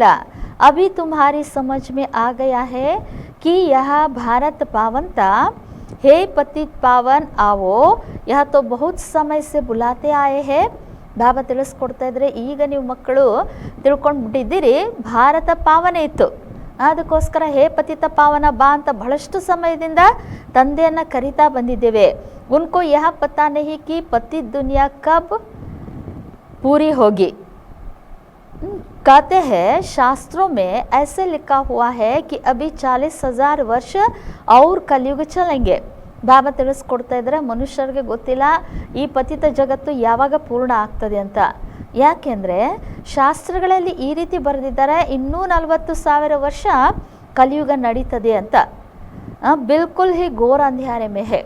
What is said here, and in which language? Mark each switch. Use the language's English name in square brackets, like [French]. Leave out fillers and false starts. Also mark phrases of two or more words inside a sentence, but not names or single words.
[Hindi] अभी तुम्हारी समझ में आ गया है कि यह भारत पावंत है पतित पावन आओ यह तो बहुत समय से बुलाते आए हैं. [Kannada] ಬಾಬಾ ತಿಳಿಸ್ಕೊಡ್ತಾ ಇದ್ರೆ, ಈಗ ನೀವು ಮಕ್ಕಳು ತಿಳ್ಕೊಂಡು ಬಿಟ್ಟಿದ್ದೀರಿ ಭಾರತ ಪಾವನ ಇತ್ತು, ಅದಕ್ಕೋಸ್ಕರ ಹೇ ಪತಿತ ಪಾವನ ಬಾ ಅಂತ ಬಹಳಷ್ಟು ಸಮಯದಿಂದ ತಂದೆಯನ್ನು ಕರಿತಾ ಬಂದಿದ್ದೇವೆ. [Hindi] उनको यह पता नहीं कि पतित दुनिया कब पूरी होगी. कहते हैं शास्त्रों में ऐसे लिखा हुआ है कि अभी 40,000 वर्ष और कलयुग चलेंगे. [Kannada] ಬಾಬಾ ತಿಳಿಸ್ಕೊಡ್ತಾ ಇದ್ದಾರೆ, ಮನುಷ್ಯರಿಗೆ ಗೊತ್ತಿಲ್ಲ ಈ ಪತಿತ ಜಗತ್ತು ಯಾವಾಗ ಪೂರ್ಣ ಆಗ್ತದೆ ಅಂತ. ಯಾಕೆಂದರೆ ಶಾಸ್ತ್ರಗಳಲ್ಲಿ ಈ ರೀತಿ ಬರೆದಿದ್ದಾರೆ, ಇನ್ನೂ 40,000 ವರ್ಷ ಕಲಿಯುಗ ನಡೀತದೆ ಅಂತ. [Hindi] बिल्कुल ही घोर अंधियारे में है.